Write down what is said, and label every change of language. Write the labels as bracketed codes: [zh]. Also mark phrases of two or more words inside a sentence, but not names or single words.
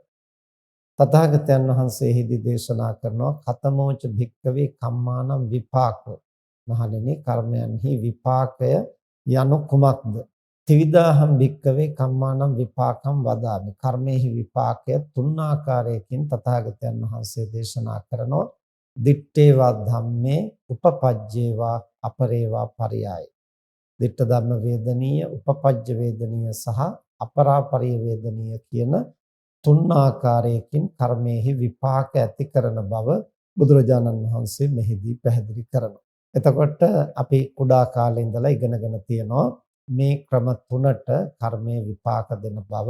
[si] තථාගතයන් වහන්සේ එහිදී දේශනා කරනවා [pi] කතමෝච භික්ඛවේ කම්මානම් විපාකෝ [si] මහණෙනි කර්මයන්හි විපාකය යනු කුමක්ද? [pi] ත්‍රිවිධාහම් භික්ඛවේ කම්මානම් විපාකම් වදාමි. [si] කර්මෙහි විපාකය තුන් ආකාරයකින් තථාගතයන් වහන්සේ දේශනා කරනවා. [pi] දිත්තේවා ධම්මේ උපපජ්ජේවා අපරේවා පරියාය. ditta dhamma [si] වේදනීය, උපපජ්ජ වේදනීය සහ අපරාපරිය වේදනීය කියන තුන් ආකාරයකින් කර්මයේහි විපාක ඇති කරන බව බුදුරජාණන් වහන්සේ මෙහිදී පැහැදිලි කරනවා. එතකොට අපි කුඩා කාලේ ඉඳලා ඉගෙනගෙන තියෙනවා මේ ක්‍රම තුනට කර්මයේ විපාක දෙන බව.